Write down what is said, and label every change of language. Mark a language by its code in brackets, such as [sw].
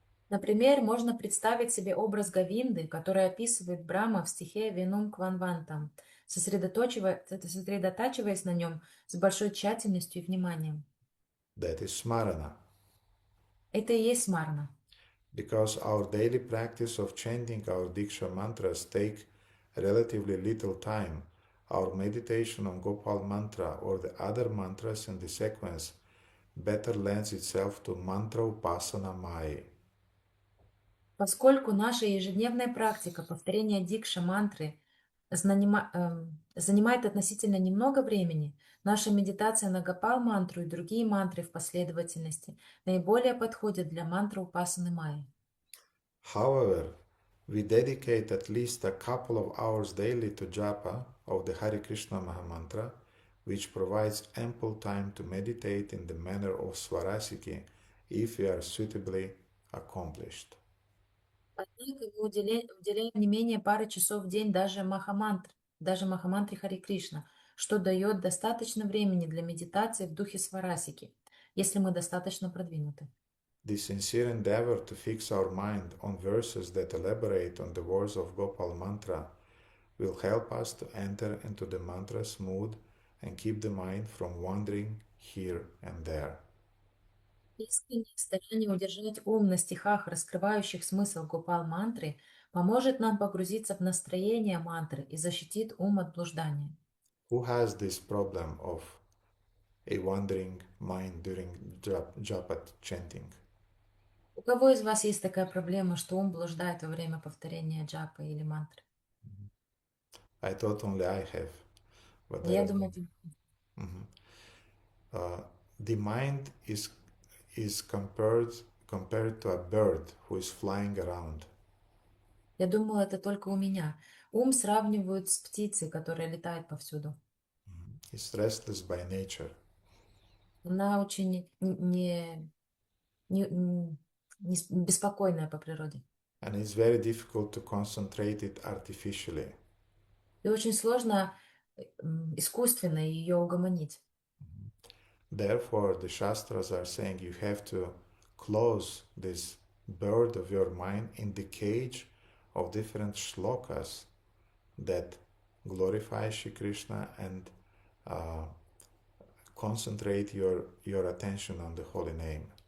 [ru] Например, можно представить себе образ Говинды, который описывает Брахма в стихе «Венум Кванвантам», сосредотачиваясь на нем с большой тщательностью и вниманием. [en] That is smarana. [ru] Это и есть смарна. [en] Because our daily practice of chanting our Diksha mantras take relatively little time, our meditation on Gopal mantra or the other mantras in the sequence better lends itself to mantra upasana Mai. [ru] Поскольку наша ежедневная практика повторения дикша мантры занимает относительно немного времени, наша медитация на Гопал мантру и другие мантры в последовательности наиболее подходят для мантры Упасаны Майи. [en] However, we dedicate at least a couple of hours daily to japa of the Hare Krishna Mahamantra, which provides ample time to meditate in the manner of Swarasiki if we are suitably accomplished. [ru] Однако мы уделяем не менее пары часов в день даже Махамантре Хари Кришна, что дает достаточно времени для медитации в духе сварасики, если мы достаточно продвинуты. [en] The sincere endeavor to fix our mind on verses that elaborate on the words of Gopal mantra will help us to enter into the mantra's mood and keep the mind from wandering here and there. [ru] Искреннее старание удержать ум на стихах, раскрывающих смысл Гопал мантры, поможет нам погрузиться в настроение мантры и защитит ум от блуждания. [en] Who has this problem of a wandering mind during japa chanting? [ru] У кого из вас есть такая проблема, что ум блуждает во время повторения джапы или мантры? [en] I thought only I have, but [ru] Я думаю, [en] the mind is compared to a bird who is flying around. [ru] я думала, это только у меня. Ум сравнивают с птицей, которая летает повсюду. [en] It's restless by nature. [ru] Она очень беспокойная по природе. [en] And it's very difficult to concentrate it artificially. [ru] И очень сложно искусственно ее угомонить. [en] Therefore, the Shastras are saying you have to close this bird of your mind in the cage of different shlokas that glorify Shri Krishna and concentrate your attention on the holy name.